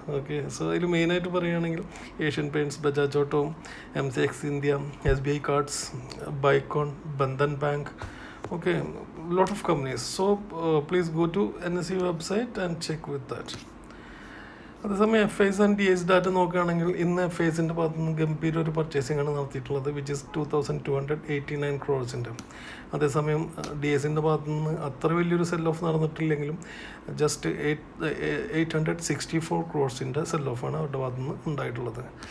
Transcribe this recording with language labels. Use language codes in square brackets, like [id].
[ml] Okay, so അതിൽ മെയിനായിട്ട് പറയുകയാണെങ്കിൽ Asian paints, Bajaj auto, MCX India, SBI cards, ബൈക്കോൺ, Bandhan bank. [en] Okay, lot of companies. So please go to NSE website and check with that. [ml] അതേസമയം FIs and DIs data നോക്കുകയാണെങ്കിൽ ഇന്ന് FIസിൻ്റെ ഭാഗത്ത് നിന്ന് ഗംഭീര ഒരു പർച്ചേസിംഗ് ആണ് നടത്തിയിട്ടുള്ളത്, [en] Which is 2289 crores. [ml] അതേസമയം DIസിൻ്റെ ഭാഗത്ത് നിന്ന് അത്ര വലിയൊരു cell of നടന്നിട്ടില്ലെങ്കിലും just 864 crores cell ഓഫാണ് അവരുടെ ഭാഗത്ത് നിന്ന് ഉണ്ടായിട്ടുള്ളത്.